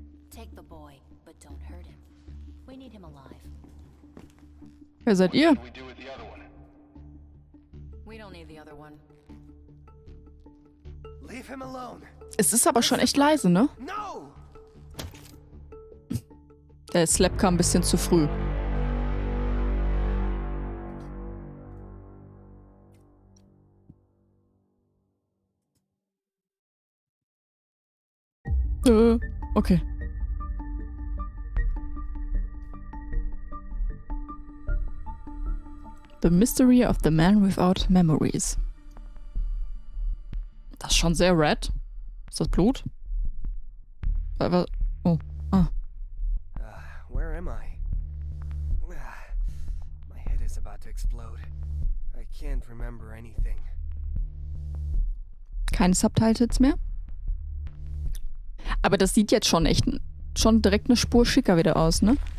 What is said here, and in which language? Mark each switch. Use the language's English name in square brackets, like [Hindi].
[English] Take the boy, but don't hurt him. We need him alive. [German] Wer seid ihr? [English] We don't need the other one. Leave him alone! [German] Es ist aber schon echt leise, ne? [English] No! [German] Der Slap kam ein bisschen zu früh. [English] Okay. The Mystery of the Man Without Memories. [German] Das ist schon sehr red. Ist das Blut? Oh, ah. [English] Where am I? My head is about to explode. I can't remember anything. [German] Keine Subtitles mehr? Aber das sieht jetzt schon echt, schon direkt eine Spur schicker wieder aus, ne?